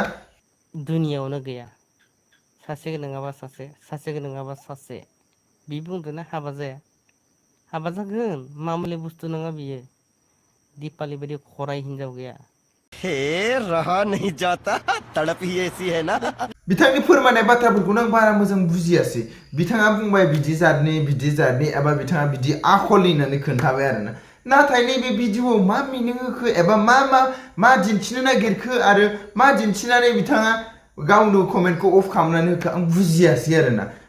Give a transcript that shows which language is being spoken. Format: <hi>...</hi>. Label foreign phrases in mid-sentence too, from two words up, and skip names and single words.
<brx>दुनियावनो गैया सासे नङाबा सासे सासे नङाबा सासे बि बुंदोंना हाबा जाया हाबा जागोन मामुलि बुस्थु नङा बियो दिपालि बायदि खराय हिनजाव गैया</brx> <hi>हे रहा नहीं जाता तड़प ही ऐसी है ना</hi> <brx>बिथांनि फोरमायनाय बाथ्राफोरखौनो आं बारा मोजां बुजियासै बिथाङा बुंबाय बिदि जातनि एबा बिथाङा बिदि आखलनि होननानै खोन्थाबाय आरोना नाथाय नैबे भिडिअआव मा मिनिं होखो एबा मा दिन्थिनो नागिरखो आरो मा दिन्थिनानै बिथाङा गावनो कमेन्टखौ अफ खालामनानै होखो आं बुजियासै आरोना</brx>